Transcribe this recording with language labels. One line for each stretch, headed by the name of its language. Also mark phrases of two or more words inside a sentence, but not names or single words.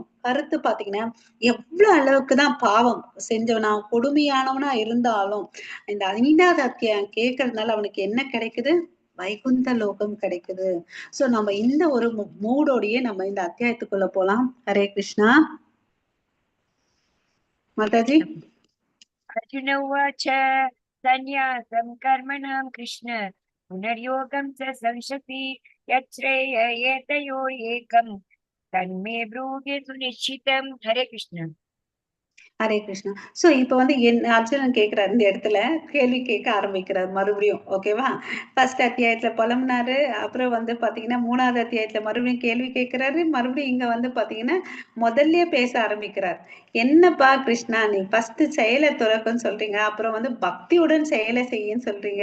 Tamil: கருத்து பாத்தீங்கன்னா, எவ்வளவு அளவுக்கு தான் பாவம் செஞ்சவனா, கொடுமையானவனா இருந்தாலும், இந்த 5வது அத்தியாயம் கேட்கறதுனால அவனுக்கு என்ன கிடைக்குது? வைகுந்த லோகம் கிடைக்குது. சோ நம்ம இந்த ஒரு மூடோடயே நம்ம இந்த அத்தியாயத்துக்குள்ள போலாம். ஹரே கிருஷ்ணா. மாதாஜி.
Sanskrit: अर्जुन उवाच सन्न्यासं कर्मणां कृष्ण पुनर्योगं च संशति यच्छ्रेययेतयोरेकं तन्मे ब्रूहि सुनिश्चितं. हरे कृष्ण.
Tamil: ஹரே கிருஷ்ணா. சோ இப்ப வந்து அர்ஜுனன் கேட்கிறாரு, இந்த இடத்துல கேள்வி கேட்க ஆரம்பிக்கிறார் மறுபடியும். ஓகேவா? ஃபர்ஸ்ட் அத்தியாயத்துல புலம்புனாரு. அப்புறம் வந்து பாத்தீங்கன்னா 3வது அத்தியாயத்துல மறுபடியும் கேள்வி கேட்கிறாரு. மறுபடியும் இங்க வந்து பாத்தீங்கன்னா முதல்லயே பேச ஆரம்பிக்கிறார். என்னப்பா கிருஷ்ணா, நீ ஃபர்ஸ்ட் செயலை துறக்குன்னு சொல்றீங்க, அப்புறம் வந்து பக்தியுடன் செயலை செய்யன்னு சொல்றீங்க.